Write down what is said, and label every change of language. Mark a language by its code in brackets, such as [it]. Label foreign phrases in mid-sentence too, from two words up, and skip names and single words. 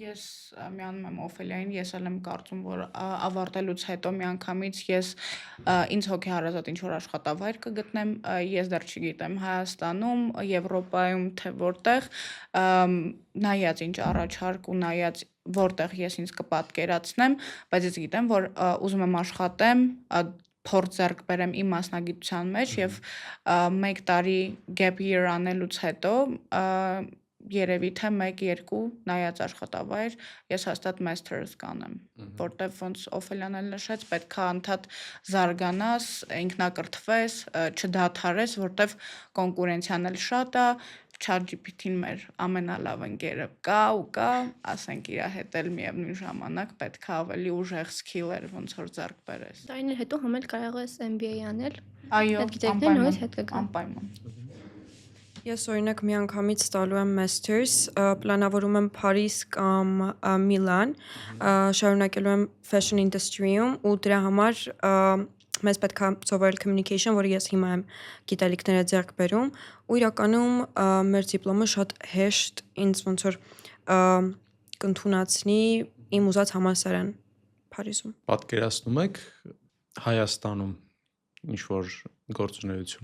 [hy] Ես միանում եմ Օֆելիային, ես էլ եմ կարծում, որ ավարտելուց հետո միանգամից ես ինձ հոգեհարազատ ինչ-որ աշխատավայր կգտնեմ, ես դեռ չգիտեմ Հայաստանում, Եվրոպայում, թե որտեղ, նայած ինչ առաջարկ ու նայած որտեղ ես ինձ կպատկերացնեմ, բայց ես գիտեմ, որ ուզում եմ աշխատեմ, փորձ ձեռք բերեմ իմ մասնագիտության մեջ եւ 1 տարի [en] gap year [hy] անելուց հետո երևի թե 1-2 նայած աշխատավայր ես հաստատ master's կանեմ, որտեվ ոնց Օֆելյան էլ նշեց, պետք է անդադ զարգանաս, ինքնակրթվես, չդադարես, որտեվ կոնկուրենցիան էլ շատ է, ChatGPT-ն մեր ամենալավ ընկերը կա, ասենք իր հետ էլ միևնույն ժամանակ պետք է ավելի ուժեղ skill-եր ոնց որ ձեռք բերես։ Տարիներ հետո համել կարող ես MBA անել։ Այո, Այդ գիտելիքները նորից հետ կգան։ անպայման։ Ես օրինակ միանգամից ստալու եմ masters, պլանավորում եմ Փարիզ կամ Միլան, շարունակելու եմ [en] fashion industry- [hy] ում ու դրա համար մեզ պետք է սովորել communication, որը ես հիմա եմ գիտելիքները ձեռք բերում ու իրականում մեր դիպլոմը շատ հեշտ ինձ ոնց որ կընդունացնի իմ ուզած համալսարան Փարիզում։ Պատկերացնում եք Հայաստանում ինչ որ գործունեություն։